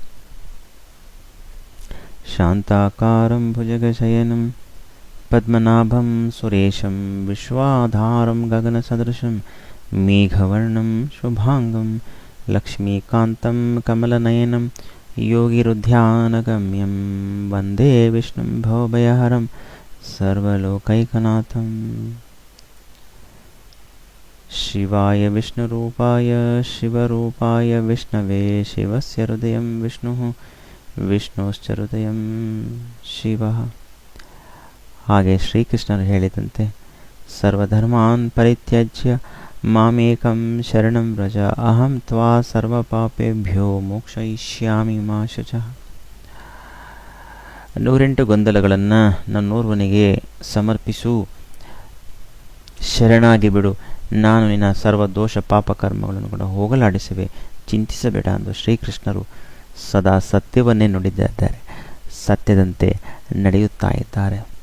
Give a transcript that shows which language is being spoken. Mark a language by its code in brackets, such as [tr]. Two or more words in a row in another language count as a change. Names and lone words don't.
[sa] ಶಾಂತಾಕಾರಂ ಭುಜಗಶಯನಂ ಪದ್ಮನಾಭಂ ಸುರೇಶಂ ವಿಶ್ವಾಧಾರಂ ಗಗನಸದೃಶಂ ಮೇಘವರ್ಣಂ ಶುಭಾಂಗಂ ಲಕ್ಷ್ಮೀಕಾಂತಂ ಕಮಲನಯನಂ ಯೋಗಿರುಧ್ಯಾನಗಮ್ಯಂ ವಂದೇ ವಿಷ್ಣುಂ ಭವಭಯಹರಂ ಸರ್ವಲೋಕೈಕನಾಥಂ. ಶಿವಾಯ ವಿಷ್ಣುರೂಪಾಯ ಶಿವರೂಪಾಯ ವಿಷ್ಣವೇ ಶಿವಸ್ಯ ಹೃದಯಂ ವಿಷ್ಣುಃ ವಿಷ್ಣೋಶ್ಚ ಹೃದಯಂ ಶಿವಃ. [kn] ಹಾಗೆ ಶ್ರೀಕೃಷ್ಣರು ಹೇಳಿದಂತೆ [sa] ಸರ್ವಧರ್ಮಾನ್ ಪರಿತ್ಯಜ್ಯ ಮಾಮೇಕಂ ಶರಣಂ ವ್ರಜ ಅಹಂ ತ್ವಾ ಸರ್ವಪಾಪೇಭ್ಯೋ ಮೋಕ್ಷಯಿಷ್ಯಾಮಿ ಮಾ ಶುಚಃ. [kn] 108 ಗೊಂದಲಗಳನ್ನು ನನ್ನೋರ್ವನಿಗೆ ಸಮರ್ಪಿಸು, ಶರಣಾಗಿ ಬಿಡು, ನಾನು ನಿನ್ನ ಸರ್ವ ದೋಷ ಪಾಪ ಕರ್ಮಗಳನ್ನು ಕೂಡ ಹೋಗಲಾಡಿಸುವೆ, ಚಿಂತಿಸಬೇಡ ಎಂದು ಶ್ರೀಕೃಷ್ಣರು ಸದಾ ಸತ್ಯವನ್ನೇ ನುಡಿದಿದ್ದಾರೆ, ಸತ್ಯದಂತೆ ನಡೆಯುತ್ತಾ ಇದ್ದಾರೆ.